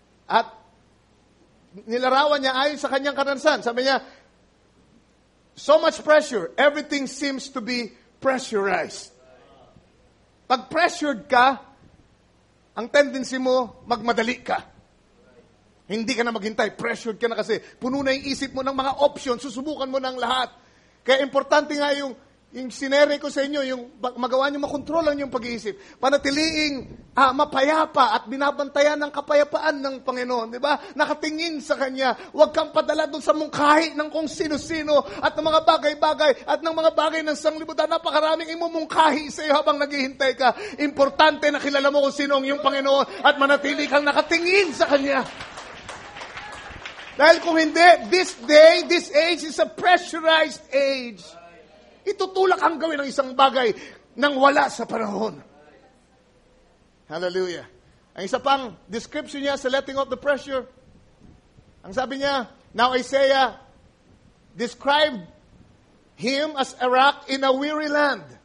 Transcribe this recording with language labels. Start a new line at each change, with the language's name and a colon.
Filipino: At nilarawan niya ayon sa kanyang karanasan. Sabi niya,
English: so much pressure, everything seems to be pressurized.
Filipino: Pag pressured ka, ang tendency mo, magmadali ka. Hindi ka na maghintay, pressured ka na kasi puno na yung isip mo ng mga options, susubukan mo ng lahat. Kaya importante nga yung sinere ko sa inyo, yung magawa nyo makontrolan yung pag-iisip. Panatiliing mapayapa at binabantayan ng kapayapaan ng Panginoon. Di ba? Nakatingin sa Kanya. Huwag kang padala doon sa mungkahi ng kung sino-sino at ng mga bagay-bagay at ng mga bagay ng sanglibutan. Napakaraming imumungkahi sa iyo habang naghihintay ka. Importante na kilala mo kung sino ang iyong Panginoon at manatili kang nakatingin sa Kanya. Dahil kung hindi,
English: this age is a pressurized age.
Filipino: Itutulak ang gawin ng isang bagay nang wala sa panahon.
English: Hallelujah.
Filipino: Ang isa pang
English: description niya sa letting off the pressure,
Filipino: ang sabi niya,
English: now Isaiah described him as a rock in a weary land.